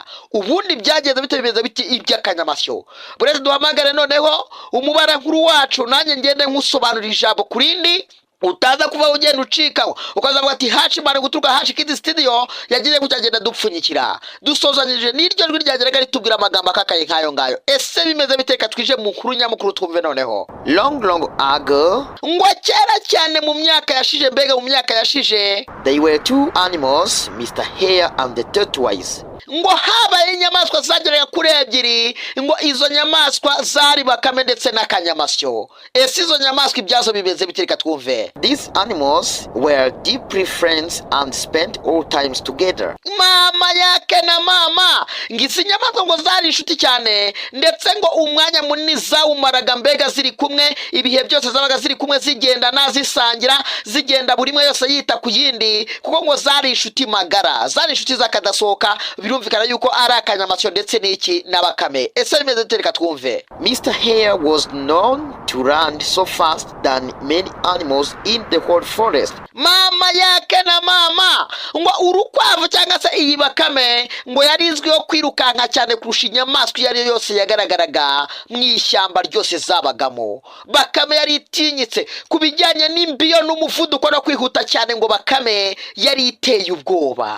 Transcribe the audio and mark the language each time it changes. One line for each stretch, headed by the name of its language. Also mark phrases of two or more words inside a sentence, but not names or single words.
Kinyarwanda: Ubundi byageze bimeze biti iby'akanyamasyo. Buretse duhamagare noneho umubara nkuru wacu, nanjye ngende nkusobanurira ijambo kurindi utaza kuva ugenda ucikaho ukazavuga ati Hashimana guturuka Hashikid Studio yagiye kucyagenda dupfunyikira. Dusozanyije n'iryo jwi ryageraga ritubwira amagambo akakaye nk'ayo ngayo. Ese bimeze biteka twije mu nkuru nyamukuru twumve noneho.
English: Long ago,
Kinyarwanda: ngo kera cyane mu myaka yashije, mbega mu myaka yashije,
English: there were two animals, Mr. Hare and the tortoise.
Kinyarwanda: ngo habaye inyamaswa zageraga kuri ebyiri, ngo izo nyamaswa zari Bakame ndetse n'akanyamasyo. Ese izo nyamaswa ibyazo bimeze bitereka twumve.
English: These animals were deeply friends and spent all times together.
Kinyarwanda: Mama yake na mama, ngisi nyamaswa ngo zari inshuti cyane, ndetse ngo umwanya munini zawumaraga mbega ziri kumwe, ibihe byose zabaga ziri kumwe, zigenda nazisangira, zigenda buri mwe yose yita ku yindi, kuko ngo zari inshuti magara, zari inshuti zakadasohoka birumvikana yuko ari akanyamasyo ndetse n'iki na bakame. Ese bimeze bite? Reka twumve.
English: Mr. Hare was known to run so fast than many animals in the whole forest.
Kinyarwanda: Mama yake na mama ngo urukwavu cyangwa se iyi bakame ngo yarizwiho kwirukanka cyane kurusha inyamaswa iyo ari yo yose yagaragaraga mu ishyamba ryose zabagamo. Bakame yari itinyitse kubijyanye n'imbiyo n'umuvuduko no kwihuta cyane, ngo bakame yari iteye ubwoba.